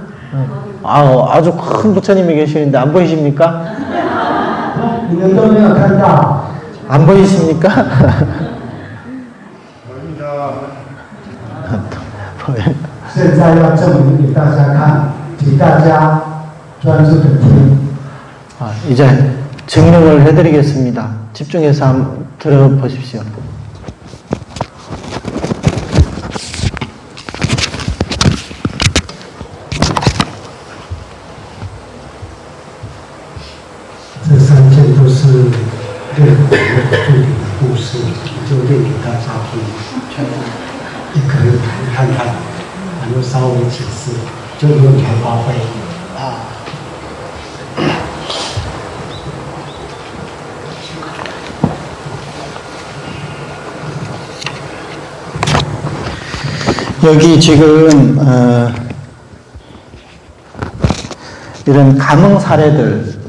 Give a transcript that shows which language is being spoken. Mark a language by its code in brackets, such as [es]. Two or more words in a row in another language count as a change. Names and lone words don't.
[ko] 아주 큰 부처님이 계시는데 안 보이십니까? [zh] 你们都没有看到。 [ko] 안 보이십니까? [zh] 现在要证明给大家看，请大家专注的听。 [ko] 이제 증명을 해드리겠습니다. 집중해서 한번 들어보십시오. [zh] 这三件都是练佛的对比的故事，就练给大家听，全部一个人看看，然后稍微解释，就由你来发挥。 [ko] 여기 지금 이런 감흥 사례들,